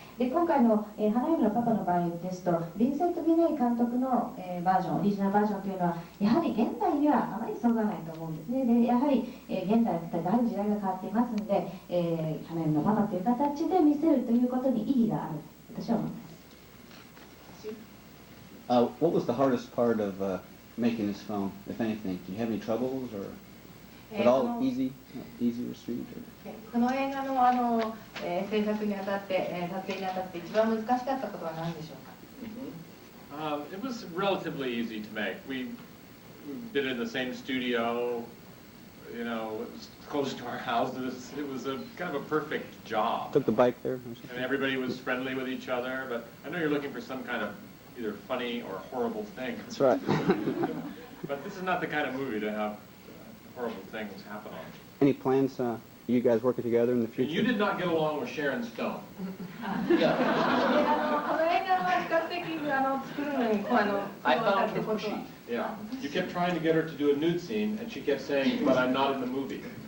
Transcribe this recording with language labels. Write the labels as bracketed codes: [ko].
[ja] で今回の、花嫁のパパの場合ですと、ヴィンセント・ビネイ監督の、バージョン、オリジナルバージョンというのは、やはり現代にはあまりそぐわないと思うんですね。でやはり、現代だいぶ時代が変わっていますので、花嫁のパパという形で見せるということに意義があると私は思います。 [en] What was the hardest part of making this film, if anything? Did you have any troubles, or was it all easy or sweet? [ja] この映画の制作にあたって撮影にあたって一番難しかったことは何でしょうか？ [en] It was relatively easy to make. We did it in the same studio. It was close to our houses. It was a kind of a perfect job. Took the bike there. And everybody was friendly with each other. But I know you're looking for some kind of either funny or horrible thing. That's right. But this is not the kind of movie to have horrible things happen on. Any plans you guys working together in the future? You did not get along with Sharon Stone. [ja] この映画は比較的作るのに苦労だってことは。 [en] Yeah. You kept trying to get her to do a nude scene, and she kept saying, "But I'm not in the movie."